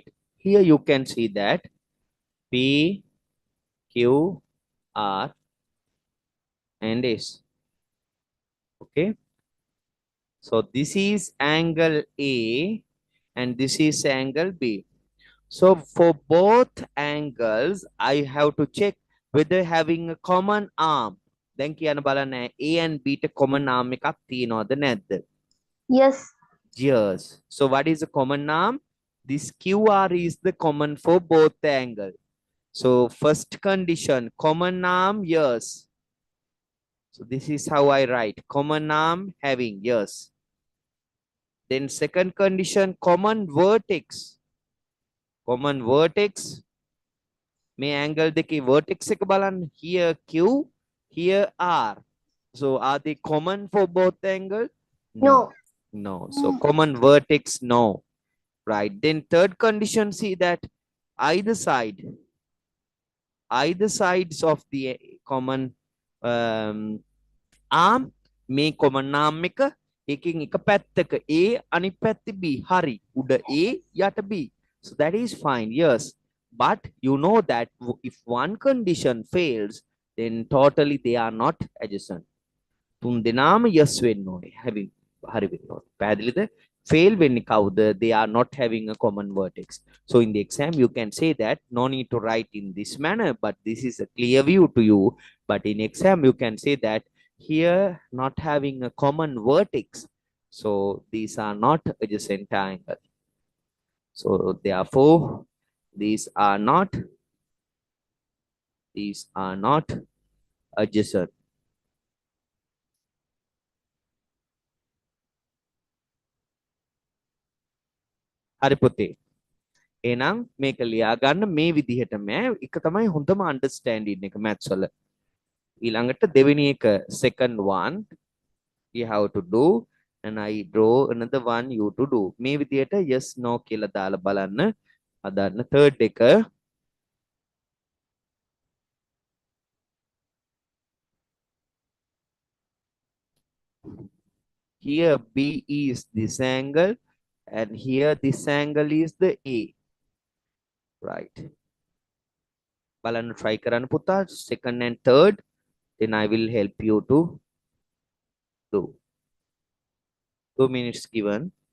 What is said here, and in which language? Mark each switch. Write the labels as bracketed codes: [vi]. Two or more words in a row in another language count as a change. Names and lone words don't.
[en] Here you can see that P, Q, R, and S. Okay. So this is angle A and this is angle B. So for both angles, I have to check whether having a common arm. [si] Then කියන්න බලන්න A and B ට [en] common arm [si] එකක් තියනවද නැද්ද? [en] Yes. Yes. So what is the common arm? This QR is the common for both the angle. So first condition, common arm, yes. So this is how I write. Common arm having, yes. Then second condition, common vertex. Common vertex. May angle the vertex [si] එක බලන්න. [en] Here Q, here R. So are they common for both angle? No. No. So common vertex, no. Right. Then third condition, see that either sides of the common arm may common arm [si] එක එකකින් එක පැත්තක A අනිත් පැත්තේ B. හරි. උඩ A යට B. [en] So that is fine. Yes. But you know that if one condition fails, then totally they are not adjacent. [si] තුන් දෙනාම yes වෙන්න ඕනේ. having හරි වෙන්න ඕනේ. පැහැදිලිද? Fail වෙන්නේ කවුද? [en] They are not having a common vertex. So in the exam you can say that no need to write in this manner, but this is a clear view to you. But in exam you can say that here not having a common vertex. So these are not adjacent triangle. So therefore these are not adjacent. [si] හරි පුතේ. එහෙනම් මේක ලියා ගන්න මේ විදිහටම එක තමයි හොඳම අන්ඩර්ස්ටෑන්ඩින් එක මැත්ස් වල. ඊළඟට දෙවෙනි එක [en] second one you have to do and I draw another one you to do. [si] මේ විදිහට [en] yes no [si] කියලා දාලා බලන්න. අදන්න third එක [en] here B is this angle and here this angle is the A. Right. [si] බලන්න try කරන්න පුතා [en] second and third, then I will help you to do. 2 minutes given.